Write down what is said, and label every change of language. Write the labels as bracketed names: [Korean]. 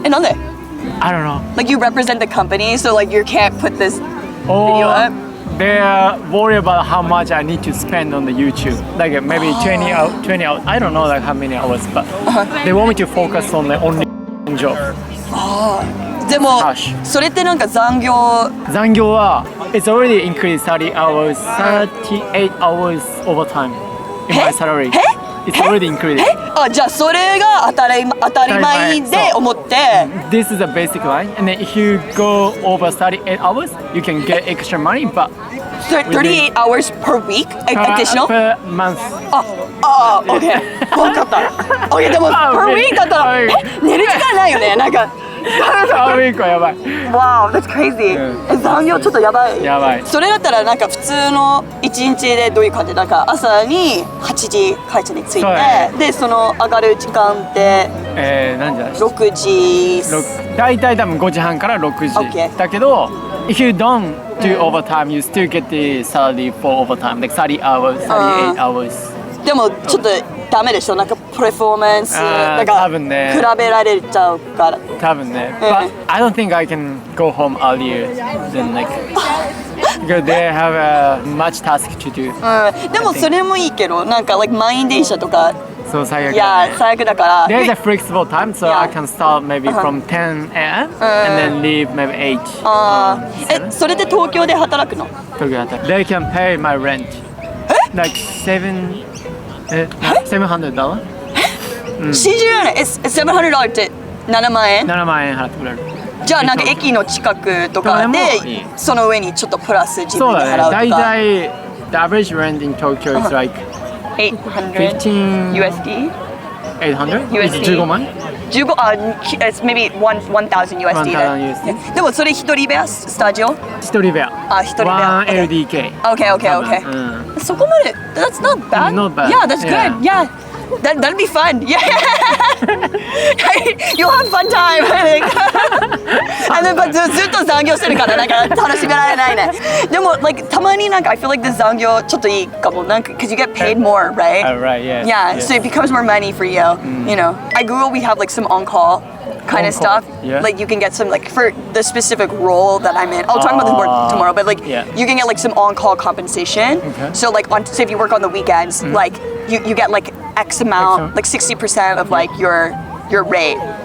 [Japanese] なんで？ [English] I don't know. Like you represent the company, so like you can't put this video up. They're worried about how much I need to spend on the YouTube. Like maybe 20 hours. I don't know like how many hours, but they want me to focus on the only job. [Japanese] でもそれってなんか残業 [English] は it's already increased 30 hours, 38 hours overtime in my salary. It's already increased. [Japanese] じゃあそれが当たり前で思って [English] This is a basic line, and then if you go over 38 hours, you can get extra money, but 38 hours per week additional? Per month. [Japanese] Okay. 分かった。 Okay, でも [English] per week [Japanese] だったら寝る時間ないよね。なんか [English] per week [Japanese] はやばい。 [English] Wow, that's crazy. [Japanese] 残業ちょっとやばい。やばい。それだったらなんか普通の一日でどういう感じ？なんか朝に8時会社に着いて、でその上がる時間って何時だ？6時。だいたい多分5時半から6時。 [English] だけど、if you don't do overtime, you still get the salary for overtime, like 30 hours, 38 hours. [Japanese] でもちょっとダメでしょ？なんかプレフォーマンスなんか比べられちゃうから。多分ね。 [English] But I don't think I can go home earlier than like because they have a much task to do. [Japanese] でもそれもいいけど、なんかlike満員電車とか。そう最悪。いや最悪だから。 [English] There's a flexible time, so I can start maybe from 10 a.m. and then leave maybe 8. [Japanese] それで東京で働くの？東京で働く。 [English] They can pay my rent. Like $700? [Japanese] 信じられない。$700って7万円？7万円払ってくれる。じゃあなんか駅の近くとかでその上にちょっとプラス自分で払うとか。そうだね。 [English] だいたい the average rent in Tokyo is like 800 USD? 800? USD? [Japanese] 15万 [English] ？it's maybe 1000 USD [Japanese] でもそれ一人部屋スタジオ？一人部屋。一人部屋。 1LDK. [English] Okay. [Japanese] そこまで [English] that's not bad. Not bad. Yeah, that's good. Yeah. That'd be fun. Yeah. You'll have fun time. And then [Japanese] ずっと残業してるからなんか楽しめられないね。でも like たまになんか [English] I feel like the [Japanese] 残業ちょっといいかも。 [English] なんか because you get paid more, right? Right. Yeah. So it becomes more money for you. You know, at Google we have like some on-call kind of stuff. Yeah. Like you can get some like for the specific role that I'm in. I'll talk about this more tomorrow, but like you can get like some on-call compensation. Okay. So like so if you work on the weekends, like you get like X amount, like 60% of like your rate.